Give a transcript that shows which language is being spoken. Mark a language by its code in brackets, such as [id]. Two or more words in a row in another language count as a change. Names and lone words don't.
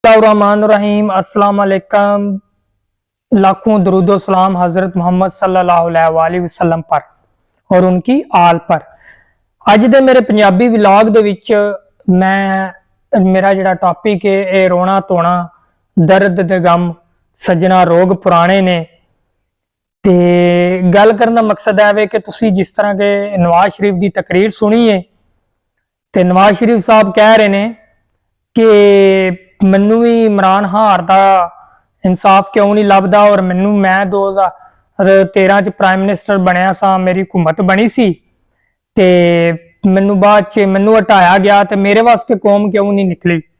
[ur] رحیم [ar] السلام عليكم. [ur] لاکھوں درود و سلام حضرت محمد [ar] صلى الله عليه وسلم [ur] پر اور ان کی آل پر. [pa] اج دے میرے پنجابی ولاگ دے وچ میرا جہڑا ٹاپک ہے یہ رونا دھونا درد دے غم سجنا روگ پرانے نے. تے گل کرن دا مقصد ہے کہ تسی جس طرح کے نواز شریف کی تقریر سنی ہے تے نواز شریف صاحب کہہ رہے نے کہ مینوں بھی عمران ہار دا انصاف کیوں نہیں لبھدا اور میں 2013 چ [en] prime minister [pa] بنیا سا، میری حکومت بنی سی تے مینوں بعد چ مینوں ہٹایا گیا تے میرے واسطے قوم کیوں نہیں نکلی.